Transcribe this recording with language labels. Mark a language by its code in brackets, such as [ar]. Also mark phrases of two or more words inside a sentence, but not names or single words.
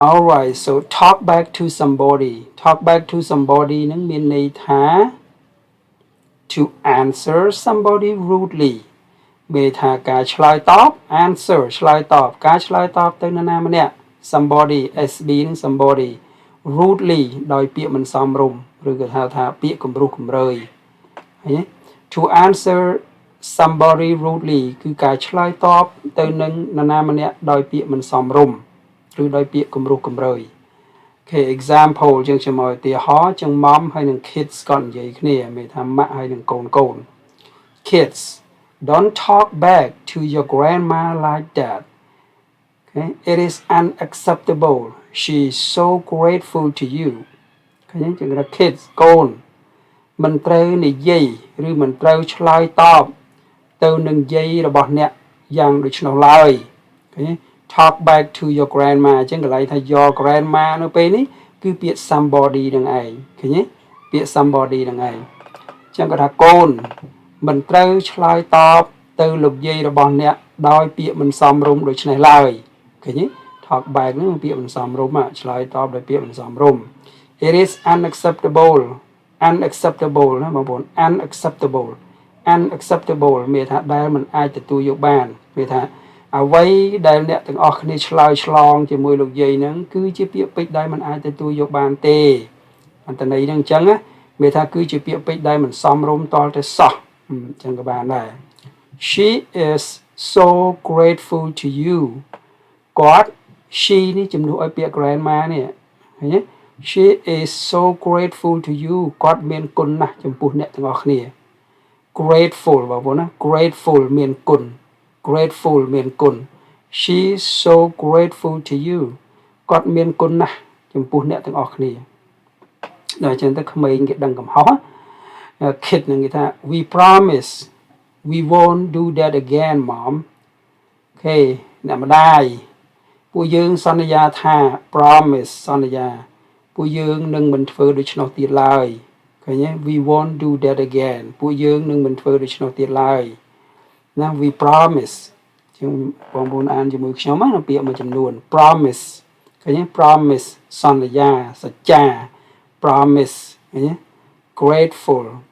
[en] Alright, so talk back to somebody. Talk back to somebody [km] នឹងមានន័យថា [en] to answer somebody rudely [km] មានថាការឆ្លើយតប answer ឆ្លើយតបការឆ្លើយតបទៅនរណាម្នាក់ [en] somebody SB [km] នឹង [en] somebody rudely [km] ដោយពាក្យមិនសមរម្យឬក៏ហៅថាពាក្យគំរោះគំរើយឃើញទេ [en] to answer somebody rudely [km] គឺការឆ្លើយ តបទៅនឹងនរណាម្នាក់ដោយពាក្យមិនសមរម្យឬដោយពាក្យគំរោះគំរើយ [en] Okay example [km] យើងខ្ញុំឲ្យឧទាហរណ៍ចឹង mom ហើយនឹង kids គាត់និយាយគ្នាមានថាម៉ាក់ហើយ នឹងកូនកូន [en] kids don't talk back to your grandma like that okay it is unacceptable she is so grateful to you [km] ឃើញចឹងថា kids កូនមិន ត្រូវនិយាយឬមិនត្រូវឆ្លើយតបទៅនឹងយាយរបស់អ្នកយ៉ាងដូច្នោះឡើយឃើញ [en] talk back to your grandma [km] អញ្ចឹងកន្លែងថា [en] your grandma [km] នៅពេលនេះគឺពាក្យ somebody នឹងឯងឃើញទេពាក្យ somebody នឹងឯងអញ្ចឹងគាត់ថាកូនមិនត្រូវឆ្លើយតបទៅលោកយាយរបស់អ្នកដោយពាក្យមិនសមរម្យដូចនេះឡើយឃើញទេ [en] talk back [km] ហ្នឹងពាក្យមិនសមរម្យឆ្លើយតបដោយពាក្យមិនសមរម្យ [en] it is unacceptable [km] ណាបងប្អូន unacceptable មានថាដែលមិនអាចទទួលយកបានមានថាអ្វីដែលអ្នកទាំងអស់គ្នាឆ្លើយឆ្លងជាមួយលោកយាយហ្នឹងគឺជាពាក្យពេចន៍ដែលមិនអាចទទួលយកបានទេអន្តន័យហ្នឹងអញ្ចឹងណាមានថាគឺជាពាក្យពេចន៍ដែលមិនសមរម្យតល តែសោះអញ្ចឹងក៏បានដែរ [en] she is so grateful to you [km] គាត់ she នេះជំនួសឲ្យពាក្យ grandma នេះឃើញទេ [en] she is so grateful to you [km] គាត់មានគុណណាស់ចំពោះអ្នកទាំង អស់គ្នា grateful បងប្អូនណា grateful មានគុណ grateful មានគុណ [en] she is so grateful to you [km] គាត់មានគុណណាស់ចំពោះអ្នក ទាំងអស់គ្នាដល់អញ្ចឹងទៅក្មេងគេដឹងកំហុស kid នឹងគេថា [en] we promise we won't do that again mom [km] អូ ខេអ្នកម្ដាយពួកយើងសន្យាថា promise សន្យាពួកយើងនឹងមិនធ្វើដូច្នោះទៀតឡើយឃើញទេ [en] we won't do that again [km] ពួកយើងនឹងមិនធ្វើដូច្នោះទៀតឡើយណា [en] we promise [km] ជាងបងប្អូនអានជាមួយខ្ញុំណាពាក្យមួយចំនួន promise ឃើញទេ promise សន្យាសច្ចា promise ឃើញទេ grateful